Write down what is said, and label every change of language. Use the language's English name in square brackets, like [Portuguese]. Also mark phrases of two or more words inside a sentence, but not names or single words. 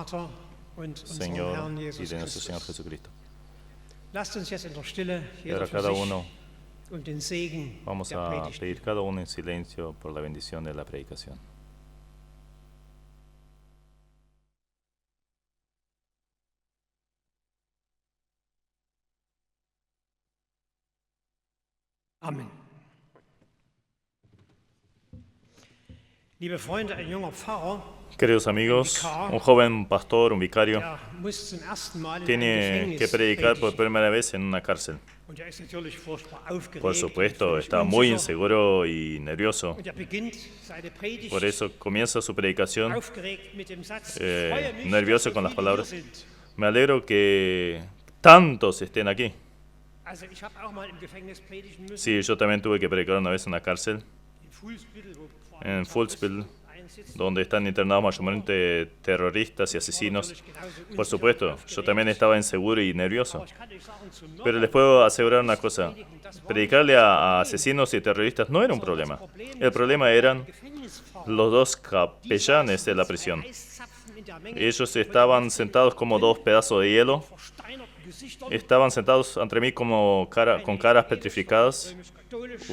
[Spanish] Señor y de nuestro Señor Jesucristo. Y ahora cada uno vamos a pedir cada uno en silencio por la bendición de la predicación. Amén. [German] Liebe Freunde, ein junger Pfarrer, [Spanish] Queridos amigos, un joven pastor, un vicario, [German] muss zum ersten Mal in [Spanish] tiene [German] einem [Spanish] que predicar por [German] predigen. [Spanish] primera vez en una cárcel. [German] Und er ist natürlich furchtbar aufgeregt [Spanish] Por [German] und [Spanish] supuesto, [German] völlig [Spanish] está muy [German] unsicher. [Spanish] inseguro y nervioso. [German] Und er beginnt seine Predigt [Spanish] Por eso comienza su predicación [German] aufgeregt mit dem Satz, ich freue mich, [Spanish] nervioso [German] dass so [Spanish] con las [German] viele hier [Spanish] palabras. [German] sind. [Spanish] Me alegro que tantos estén aquí. [German] Also ich habe auch mal im Gefängnis predigen müssen. [Spanish] Sí, yo también tuve que predicar una vez en una cárcel, [German] In Fuhlsbüttel, wo vor [Spanish] en allem Fuhlsbüttel, [German] einsitzen. [Spanish] donde están internados mayormente terroristas y asesinos. Por supuesto, yo también estaba inseguro y nervioso. [German] Aber ich kann euch sagen, zu [Spanish] Pero [German] Mörder [Spanish] les puedo asegurar una cosa. Predicarle a asesinos y terroristas no era un problema. El problema eran los dos capellanes de la prisión. Ellos estaban sentados como dos pedazos de hielo. Estaban sentados entre mí como con caras petrificadas.